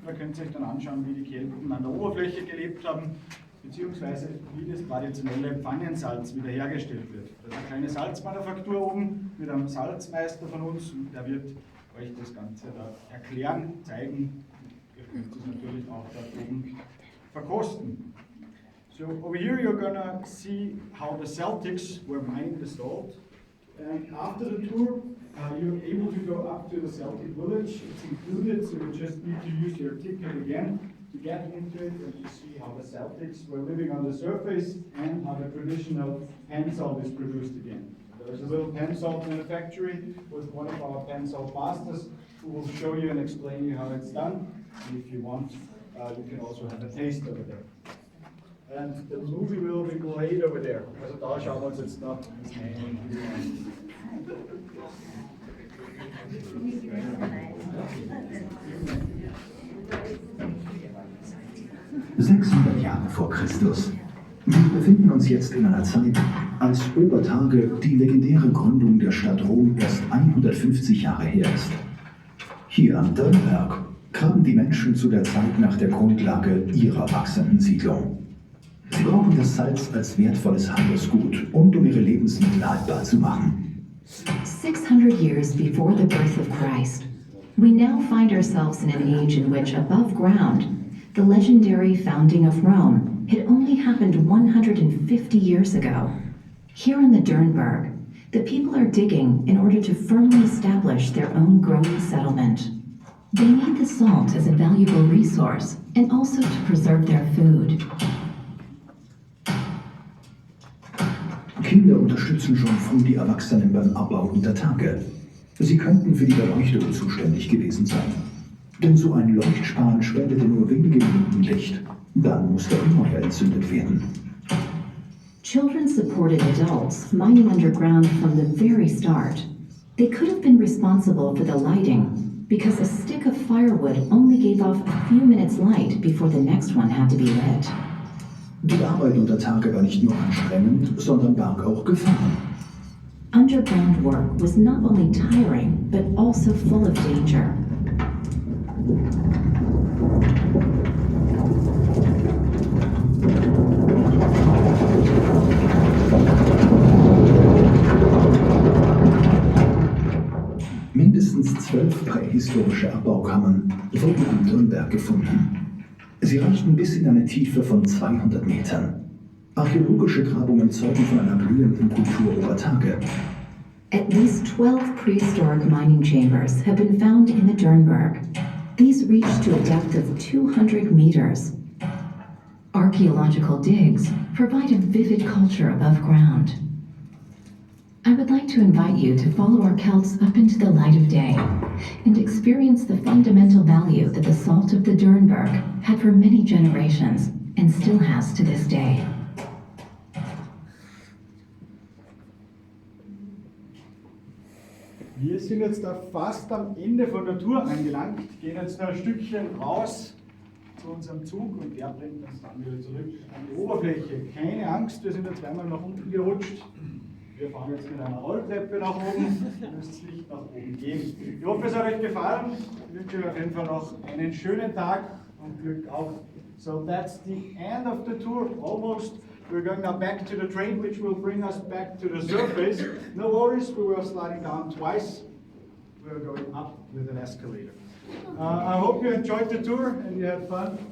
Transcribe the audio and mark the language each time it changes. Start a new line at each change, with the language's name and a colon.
German: Da könnt ihr euch dann anschauen, wie die Kelten an der Oberfläche gelebt haben, beziehungsweise wie das traditionelle Pfannensalz wiederhergestellt wird. Da ist eine kleine Salzmanufaktur oben mit einem Salzmeister von uns und der wird euch das Ganze da erklären, zeigen. Ihr könnt es natürlich auch da oben verkosten.
English: So over here you're gonna see how the Celtics were mining the salt. And after the tour, you're able to go up to the Celtic village. It's included, so you just need to use your ticket again to get into it and to see how the Celtics were living on the surface and how the traditional pan salt is produced again. There's a little pan salt manufactory with one of our pan salt masters who will show you and explain you how it's done. And if you want, you can also have a taste over there. And the movie will be played over there.
German: Also da schauen wir uns jetzt noch das an. 600 Jahre vor Christus. Wir befinden uns jetzt in einer Zeit, als Obertage die legendäre Gründung der Stadt Rom erst 150 Jahre her ist. Hier am Dörnberg graben die Menschen zu der Zeit nach der Grundlage ihrer wachsenden Siedlung. Sie brauchen das Salz als wertvolles Handelsgut und um ihre Lebensmittel haltbar zu machen.
English: 600 years before the birth of Christ, we now find ourselves in an age in which above ground, the legendary founding of Rome had only happened 150 years ago. Here in the Dörnberg, the people are digging in order to firmly establish their own growing settlement. They need the salt as a valuable resource and also to preserve their food.
German: Kinder unterstützen schon früh die Erwachsenen beim Abbau unter Tage. Sie könnten für die Beleuchtung zuständig gewesen sein. Denn so ein Leuchtspan spendete nur wenige Minuten Licht. Dann muss der Feuer entzündet werden.
English: Children supported adults mining underground from the very start. They could have been responsible for the lighting because a stick of firewood only gave off a few minutes light before the next one had to be lit.
German: Die Arbeit unter Tage war nicht nur anstrengend, sondern barg auch Gefahren.
English: Underground work was not only tiring, but also full of danger.
German: Mindestens 12 prähistorische Abbaukammern wurden am Dörnberg gefunden. Sie reichten bis in eine Tiefe von 200 Metern. Archäologische Grabungen zeugen von einer blühenden Kultur über Tage.
English: At least 12 prehistoric mining chambers have been found in the Dörnberg. These reach to a depth of 200 meters. Archaeological digs provide a vivid culture above ground. I would like to invite you to follow our Celts up into the light of day and experience the fundamental value that the salt of the Dörnberg had for many generations and still has to this day.
German: Wir sind jetzt da fast am Ende von der Tour angelangt, gehen jetzt noch ein Stückchen raus zu unserem Zug und der bringt uns dann wieder zurück an die Oberfläche. Keine Angst, wir sind jetzt einmal nach unten gerutscht. Wir fahren jetzt mit einer Rolltreppe nach oben, ihr müsst nicht nach oben gehen. Ich hoffe, es hat euch gefallen. Ich wünsche euch auf jeden Fall noch einen schönen Tag und Glück auf.
English: So that's the end of the tour, almost. We're going now back to the train, which will bring us back to the surface. No worries, we were sliding down twice. We're going up with an escalator. I hope you enjoyed the tour and you had fun.